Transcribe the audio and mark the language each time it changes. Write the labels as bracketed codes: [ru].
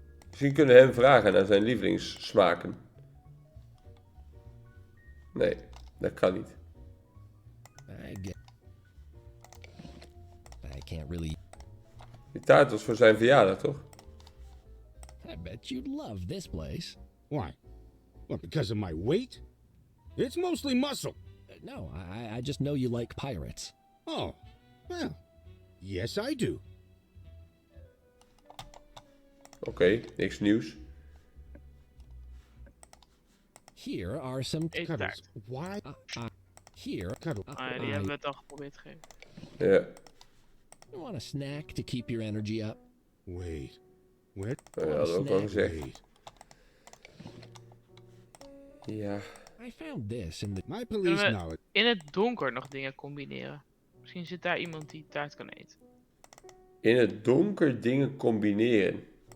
[nl] Misschien kunnen we hem vragen naar zijn lievelingssmaken. Nee, dat kan niet. [en] I can't really... [nl] Die taart was voor zijn verjaardag, toch? [en] I bet you'd love this place. Why? What, because of my weight? It's mostly muscle. No, I just know you like pirates. Oh, well, yes I do. [nl] Oké, niks nieuws. [en] Here are some [nl] Eettaart. [en] Why? Here. [nl] Ah, die hebben we het al geprobeerd te geven. Ja. [en] You want a snack to keep your energy up? Wait. Where? [nl] Dat hadden we ook al gezegd. [en] Wait. [nl] Ja. [en] I found this in the... My police [nl] Kunnen we [en] know it. [nl] in het donker nog dingen combineren? Misschien zit daar iemand die taart kan eten. In het donker dingen combineren.